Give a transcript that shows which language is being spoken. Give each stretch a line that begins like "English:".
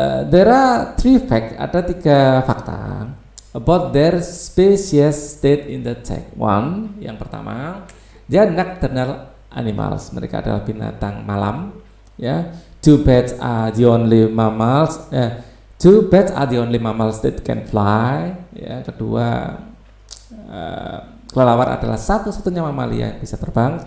English: There are 3 facts,
Indonesian: ada 3 fakta
English: about their species state in the text. 1,
Indonesian: yang pertama,
English: they are nocturnal animals.
Indonesian: Mereka adalah binatang malam, ya.
English: 2 bats are the only mammals. 2 bats are the only mammals that can fly.
Indonesian: Ya, kedua, kelelawar adalah satu-satunya mamalia yang bisa terbang.